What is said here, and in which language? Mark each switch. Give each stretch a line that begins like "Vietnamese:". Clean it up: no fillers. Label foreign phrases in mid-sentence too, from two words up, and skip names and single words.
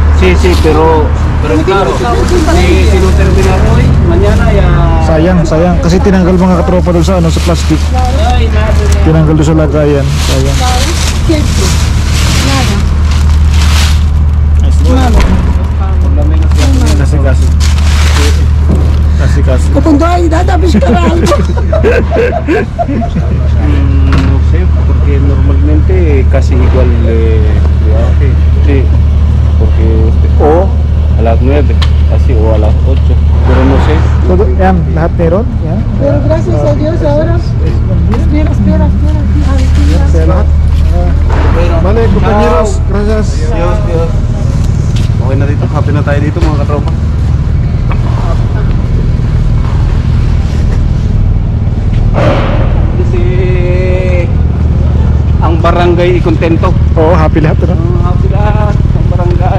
Spanish: sí, pero claro, si no terminaron hoy, mañana ya...
Filipino: Sayang. Kasi tinanggal mga katropa doon sa, ano, sa plastic.
Spanish: Ay, nada.
Filipino: Tinanggal doon sa lagayan. Sayang.
Spanish: Siempre. Nada.
Filipino: Kasi.
Spanish: Cuando hay nada, buscar algo. No sé, porque normalmente casi igual de viaje. Sí, porque o a las 9, así, o a las 8, pero no sé. Todo,
Filipino: yan, lahat meron. Yan.
Spanish: Pero gracias a Dios ahora. Espera.
Filipino: Kaya lahat.
Spanish: Vale, compañeros. Gracias. Dios.
Filipino: Okay na dito, happy na tayo dito mga katropa. Kasi ang barangay ikontento. Oo, happy lahat. Ano? Happy lahat ang barangay.